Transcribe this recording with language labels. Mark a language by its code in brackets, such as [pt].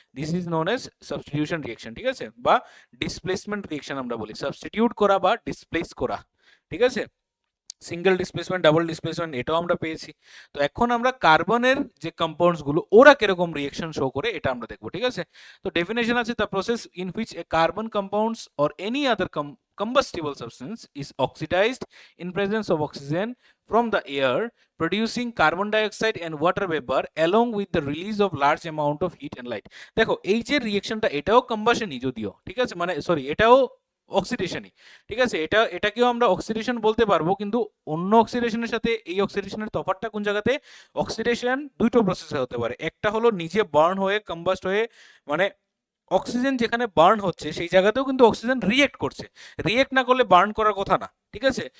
[en] this is known as substitution reaction, [bn] ঠিক আছে? বা ডিসপ্লেসমেন্ট রিয়েকশন আমরা বলি, সাবস্টিটিউট করা বা ডিসপ্লেস করা, ঠিক আছে? সিঙ্গেল ডিসপ্লেসমেন্ট, ডাবল ডিসপ্লেসমেন্ট, এটাও আমরা পেয়েছি। তো এখন আমরা কার্বনের যে কম্পাউন্ডস গুলো ওরা কিরকম রিয়েকশন শো করে এটা আমরা দেখবো, ঠিক আছে? তো ডেফিনেশন আছে, [en] The process in which a carbon compounds or any other combustible substance is oxidized in presence of oxygen from the air, producing carbon dioxide and water vapor along with the release of large amount of heat and light. [bn] দেখো এই যে রিয়েকশনটা, এটাও কম্বাশনই যদিও, ঠিক আছে? মানে sorry, এটাও অক্সিডেশনই, ঠিক আছে? এটাকেও আমরা অক্সিডেশন বলতে পারবো, কিন্তু অন্য অক্সিডেশনের সাথে এই অক্সিডেশনের তফাৎটা কোন জায়গাতে? অক্সিডেশন দুটো প্রসেসে হতে পারে, একটা হলো নিজে বার্ন হয়ে, কম্বাস্ট হয়ে, মানে অক্সিজেন যেখানে বার্ন হচ্ছে সেই জায়গাতেও কিন্তু অক্সিজেন রিয়েক্ট করছে, রিয়েক্ট না করলে বার্ন করার কথা না, ঠিক আছে?